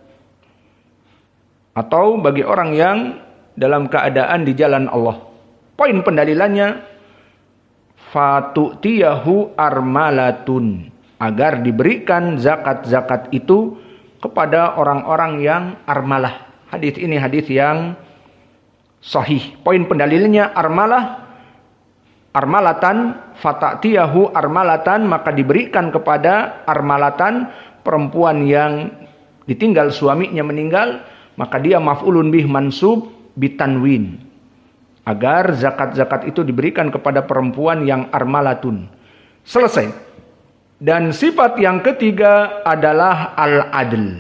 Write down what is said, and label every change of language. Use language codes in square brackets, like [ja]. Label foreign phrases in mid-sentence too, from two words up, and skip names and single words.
[id] Atau bagi orang yang dalam keadaan di jalan Allah. Poin pendalilannya [ar] فتؤتيه أرملة. [id] Agar diberikan zakat-zakat itu kepada orang-orang yang armalah. Hadis ini hadis yang sahih. Poin pendalilnya [ar] أرملة فتأتيه أرملة, [id] maka diberikan kepada armalatan perempuan yang ditinggal suaminya meninggal, maka dia [ar] مفعول به منصوب بالتنوين. [id] Agar zakat-zakat itu diberikan kepada perempuan yang armalatun. Selesai. Dan sifat yang ketiga adalah al-adl.